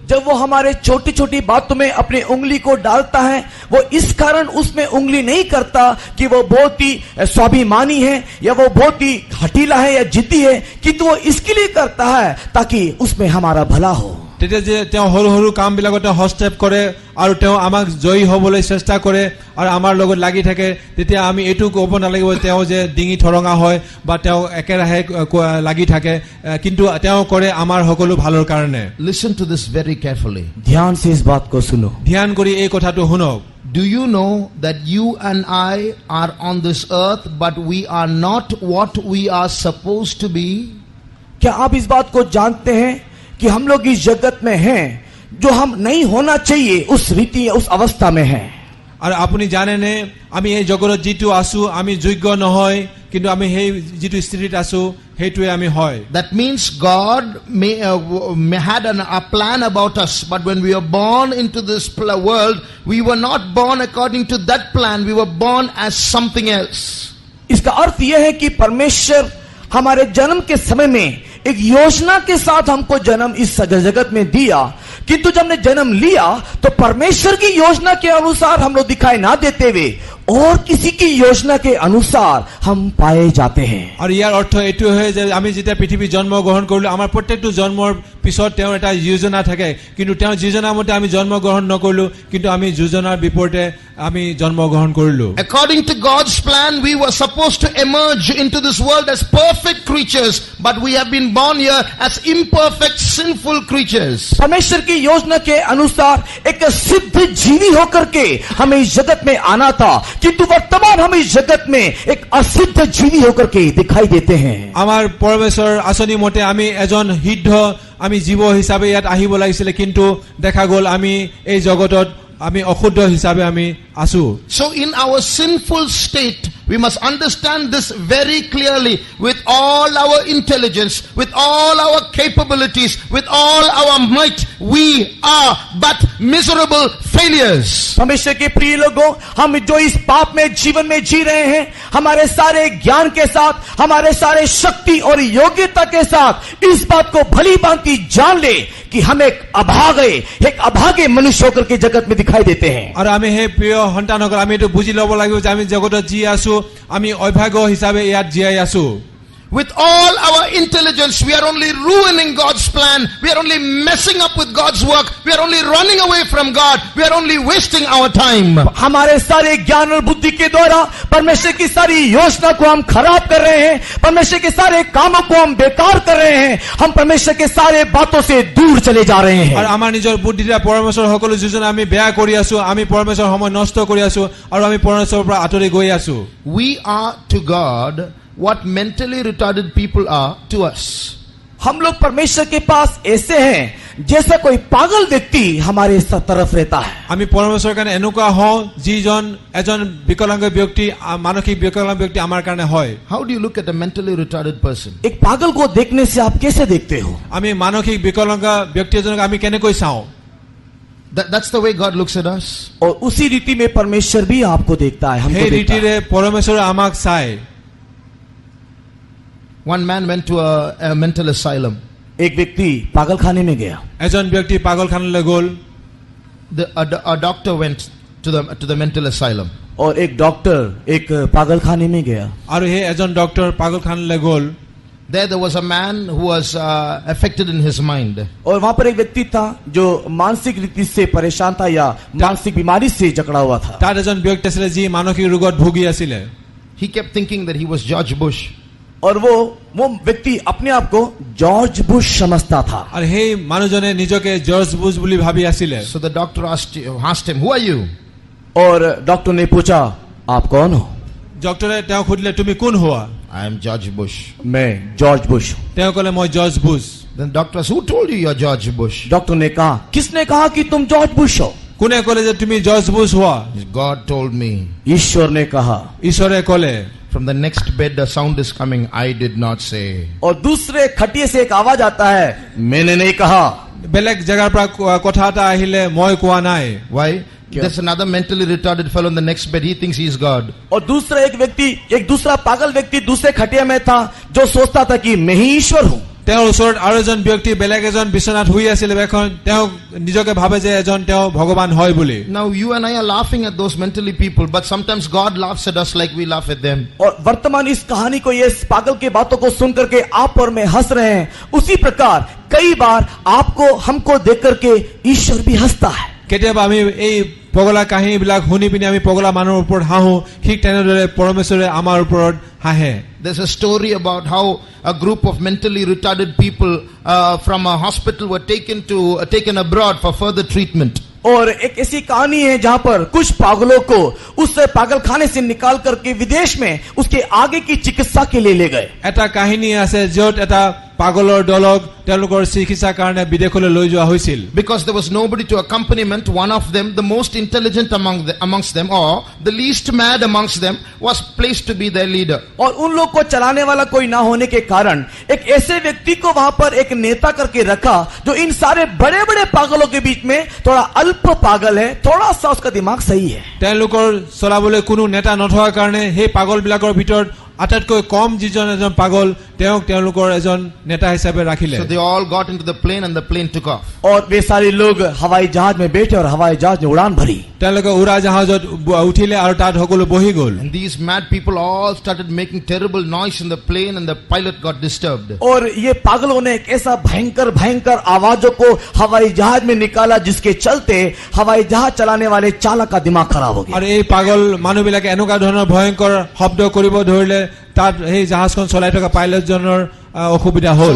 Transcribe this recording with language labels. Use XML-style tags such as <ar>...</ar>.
<hi>जब वो हमारे छोटी छोटी बातों में अपनी उंगली को डालता है, वो इस कारण उसमें उंगली नहीं करता कि वो बहुत ही स्वाभिमानी है या वो बहुत ही हठीला है या जिद्दी है, किंतु वो इसके लिए करता है ताकि उसमें हमारा भला हो।</hi> <as>তেতিয়া যে তেওঁ সৰু সৰু কামবিলাকত হস্তক্ষেপ কৰে আৰু তেওঁ আমাক জয়ী হ'বলৈ চেষ্টা কৰে আৰু আমাৰ লগত লাগি থাকে, তেতিয়া আমি এইটো ক'ব নালাগিব তেওঁ যে ডিঙি ঠৰঙা হয় বা তেওঁ একেৰাহে লাগি থাকে, কিন্তু তেওঁ কৰে আমাৰ সকলো ভালৰ কাৰণে।</as> <en>Listen to this very carefully.</en> <hi>ध्यान से इस बात को सुनो।</hi> <as>ধ্যান কৰি এই কথাটো শুনক।</as> <en>Do you know that you and I are on this earth, but we are not what we are supposed to be?</en> <hi>क्या आप इस बात को जानते हैं कि हम लोग इस जगत में हैं, जो हम नहीं होना चाहिए उस रीति उस अवस्था में हैं।</hi> <as>আৰু আপুনি জানেনে আমি এই জগতত যিটো আছো আমি যোগ্য নহয়, কিন্তু আমি সেই যিটো স্থিতিত আছো সেইটোৱে আমি হয়।</as> <en>That means God may had a plan about us, but when we were born into this world, we were not born according to that plan, we were born as something else.</en> <hi>इसका अर्थ यह है कि परमेश्वर हमारे जन्म के समय में एक योजना के साथ हमको जन्म इस जगत में दिया, किंतु जब हमने जन्म लिया तो परमेश्वर की योजना के अनुसार हम लोग दिखाई ना देते हुए और किसी की योजना के अनुसार हम पाए जाते हैं।</hi> <as>আৰু ইয়াৰ অৰ্থ এইটো হয় যে আমি যেতিয়া পৃথিৱী জন্ম গ্ৰহণ কৰিলো, আমাৰ প্ৰত্যেকটো জন্মৰ পিছত তেওঁৰ এটা যোজনা থাকে, কিন্তু তেওঁৰ যোজনা মতে আমি জন্ম গ্ৰহণ নকৰিলো, কিন্তু আমি যোজনাৰ বিপৰীতে আমি জন্ম গ্ৰহণ কৰিলো।</as> <en>According to God's plan, we were supposed to emerge into this world as perfect creatures, but we have been born here as imperfect, sinful creatures.</en> <hi>परमेश्वर की योजना के अनुसार एक सिद्ध जीवी होकर के हमें इस जगत में आना था, किंतु वर्तमान हम इस जगत में एक असिद्ध जीवी होकर के दिखाई देते हैं।</hi> <as>আমাৰ পৰমেশ্বৰৰ আঁচনি মতে আমি এজন সিদ্ধ আমি জীৱ হিচাপে ইয়াত আহিব লাগিছিলে, কিন্তু দেখা গ'ল আমি এই জগতত আমি অশুদ্ধ হিচাপে আমি আছো।</as> <en>So in our sinful state, we must understand this very clearly. With all our intelligence, with all our capabilities, with all our might, we are but miserable failures.</en> <hi>परमेश्वर के प्रिय लोगों, हम जो इस पाप में जीवन में जी रहे हैं, हमारे सारे ज्ञान के साथ, हमारे सारे शक्ति और योग्यता के साथ इस बात को भली भांति जान ले कि हम एक अभागे मनुष्य होकर के जगत में दिखाई देते हैं।</hi> <as>আৰু আমি সেই প্ৰিয় সন্তানসকল আমি এইটো বুজি ল'ব লাগিব যে আমি জগতত যি আছো আমি অভাগ্য হিচাপে ইয়াত জীয়াই আছো।</as> <en>With all our intelligence, we are only ruining God's plan. We are only messing up with God's work. We are only running away from God. We are only wasting our time.</en> <hi>हमारे सारे ज्ञान और बुद्धि के द्वारा परमेश्वर की सारी योजना को हम खराब कर रहे हैं, परमेश्वर के सारे कामों को हम बेकार कर रहे हैं, हम परमेश्वर के सारे बातों से दूर चले जा रहे हैं।</hi> <as>আৰু আমাৰ নিজৰ বুদ্ধিৰে পৰমেশ্বৰৰ সকলো যোজনা আমি বেয়া কৰি আছো, আমি পৰমেশ্বৰৰ সময় নষ্ট কৰি আছো আৰু আমি পৰমেশ্বৰৰ পৰা আঁতৰি গৈ আছো।</as> <en>We are to God what mentally retarded people are to us.</en> <hi>हम लोग परमेश्वर के पास ऐसे हैं जैसा कोई पागल व्यक्ति हमारे तरफ रहता है।</hi> <as>আমি পৰমেশ্বৰৰ কাৰণে এনেকুৱা হওঁ যিজন এজন বিকলাংগ ব্যক্তি, মানসিক বিকলাংগ ব্যক্তি আমাৰ কাৰণে হয়।</as> <en>How do you look at a mentally retarded person?</en> <hi>एक पागल को देखने से आप कैसे देखते हो?</hi> <as>আমি মানসিক বিকলাংগ ব্যক্তি এজনক আমি কেনেকৈ চাওঁ?</as> <en>That's the way God looks at us.</en> <hi>और उसी रीति में परमेश्वर भी आपको देखता है, हमको</hi> <as>সেই</as> <hi>देखता है।</hi> <as>ৰীতিৰে পৰমেশ্বৰে আমাক চায়।</as> <en>One man went to a mental asylum.</en> <hi>एक व्यक्ति पागल खाने में गया।</hi> <as>এজন ব্যক্তি পাগলখানালৈ গ'ল।</as> <en>A doctor went to the mental asylum.</en> <hi>और एक डॉक्टर एक पागल खाने में गया।</hi> <as>আৰু সেই এজন ডক্তৰ পাগলখানালৈ গ'ল।</as> <en>There was a man who was affected in his mind.</en> <hi>और वहां पर एक व्यक्ति था जो मानसिक रीति से परेशान था या मानसिक बीमारी से जकड़ा हुआ था।</hi> <as>তাত এজন ব্যক্তি আছিলে যি মানসিক ৰোগত ভুগি আছিলে।</as> <en>He kept thinking that he was George Bush.</en> <hi>और वो व्यक्ति अपने आप को जॉर्ज बुश समझता था।</hi> <as>আৰু সেই মানুহজনে নিজকে জৰ্জ বুশ বুলি ভাবি আছিলে।</as> <en>So the doctor asked him, who are you?</en> <hi>और डॉक्टर ने पूछा, आप कौन हो?</hi> <as>ডক্টৰে তেওঁ সুধিলে তুমি কোন হোৱা?</as> <en>I am George Bush.</en> <hi>मैं जॉर्ज बुश हूं।</hi> <as>তেওঁ ক'লে মই George Bush.</as> <en>Then doctor asked, who told you you're George Bush?</en> <hi>Doctor ने कहा, किसने कहा कि तुम जॉर्ज बुश हो?</hi> <as>কোনে ক'লে যে তুমি জৰ্জ বুশ হোৱা?</as> <en>God told me.</en> <hi>ईश्वर ने कहा।</hi> <as>ঈশ্বৰে ক'লে।</as> <en>From the next bed a sound is coming. I did not say.</en> <hi>और दूसरे खटिए से एक आवाज आता है, मैंने नहीं कहा।</hi> <as>বেলেগ জায়গাৰ পৰা কথা এটা আহিলে মই কোৱা নাই।</as> <en>Why? There's another mentally retarded fellow in the next bed. He thinks he is God.</en> <hi>और दूसरा एक दूसरा पागल व्यक्ति दूसरे खटिया में था जो सोचता था कि मैं ही ईश्वर हूं।</hi> <as>তেওঁৰ ওচৰত আৰু এজন ব্যক্তি বেলেগ এজন বিছনাত শুই আছিল এখন তেওঁ নিজকে ভাবে যে এজন তেওঁ ভগৱান হয় বুলি।</as> <en>Now you and I are laughing at those mentally people, but sometimes God laughs at us like we laugh at them.</en> <hi>और वर्तमान इस कहानी को ये पागल की बातों को सुन करके आप और मैं हंस रहे हैं, उसी प्रकार कई बार आपको हमको देख करके ईश्वर भी हंसता है।</hi> <as>কেতিয়াবা আমি এই পগলা কাহিনীবিলাক শুনি পিনি আমি পগলা মানুহৰ ওপৰত হাঁহো, ঠিক তেনেদৰে পৰমেশ্বৰে আমাৰ ওপৰত হাঁহে।</as> <en>There's a story about how a group of mentally retarded people from a hospital were taken abroad for further treatment.</en> <hi>और एक ऐसी कहानी है जहां पर कुछ पागलों को उस पागल खाने से निकाल करके विदेश में उसके आगे की चिकित्सा के लिए ले गए।</hi> <as>এটা কাহিনী আছে য'ত এটা পাগলৰ দলক তেওঁলোকৰ চিকিৎসাৰ কাৰণে বিদেশলৈ লৈ যোৱা হৈছিল।</as> <en>Because there was nobody to accompaniment, one of them, the most intelligent amongst them, or the least mad amongst them, was placed to be their leader.</en> <hi>और उन लोग को चलाने वाला कोई ना होने के कारण एक ऐसे व्यक्ति को वहां पर एक नेता करके रखा जो इन सारे बड़े बड़े पागलों के बीच में थोड़ा अल्प पागल है, थोड़ा सा उसका दिमाग सही है।</hi> <as>তেওঁলোকৰ চলাবলৈ কোনো নেতা নথকাৰ কাৰণে সেই পাগলবিলাকৰ ভিতৰত আটাইতকৈ কম যিজন এজন পাগল তেওঁলোকৰ এজন নেতা হিচাপে ৰাখিলে।</as> <en>So they all got into the plane and the plane took off.</en> <hi>और वे सारे लोग हवाई जहाज में बैठे और हवाई जहाज ने उड़ान भरी।</hi> <as>তেওঁলোকে উৰা জাহাজত উঠিলে আৰু তাত সকলো বহি গ'ল।</as> <en>And these mad people all started making terrible noise in the plane and the pilot got disturbed.</en> <hi>और ये पागलों ने एक ऐसा भयंकर आवाजों को हवाई जहाज में निकाला जिसके चलते हवाई जहाज चलाने वाले चालक का दिमाग खराब हो गया।</hi> <as>আৰু এই পাগল মানুহবিলাকে এনেকুৱা ধৰণৰ ভয়ংকৰ শব্দ কৰিব ধৰিলে তাত সেই জাহাজখন চলাই থকা পাইলটজনৰ অসুবিধা হ'ল।</as>